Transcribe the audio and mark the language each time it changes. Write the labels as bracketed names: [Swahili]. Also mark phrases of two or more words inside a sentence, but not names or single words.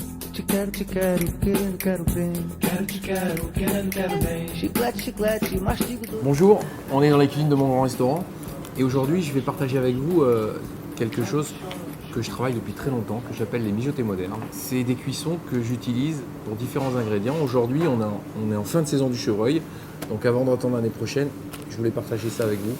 [Portuguese] Te quero, quero bem. Quero bem. Chiclete, chiclete, mastigo. [French] Bonjour, on est dans la cuisine de mon grand restaurant et aujourd'hui je vais partager avec vous quelque chose que je travaille depuis très longtemps, que j'appelle les mijotés modernes. C'est des cuissons que j'utilise pour différents ingrédients. Aujourd'hui on est en fin de saison du chevreuil, donc avant d'attendre l'année prochaine, je voulais partager ça avec vous.